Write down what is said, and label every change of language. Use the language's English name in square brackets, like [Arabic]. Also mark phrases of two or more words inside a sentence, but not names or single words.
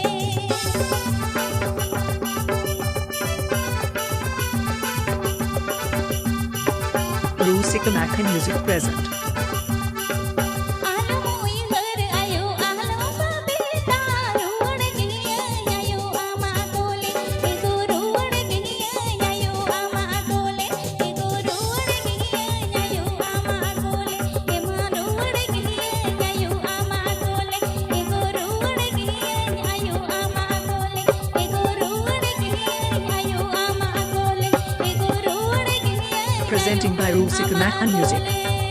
[English] Rusika makhan music present. [Santali] आलो मोई घर आयो आलो कविता रुवड़ गिया नायु आमा अकोले एगो रुवड़ गिया नायु आमा अकोले एगो रुवड़ गिया नायु आमा अकोले एमा रुवड़ गिया नायु आमा अकोले एगो रुवड़ गिया नायु आमा अकोले एगो रुवड़ गिया नायु आमा अकोले एगो रुवड़ गिया [English] Presenting by Rusika makhan music.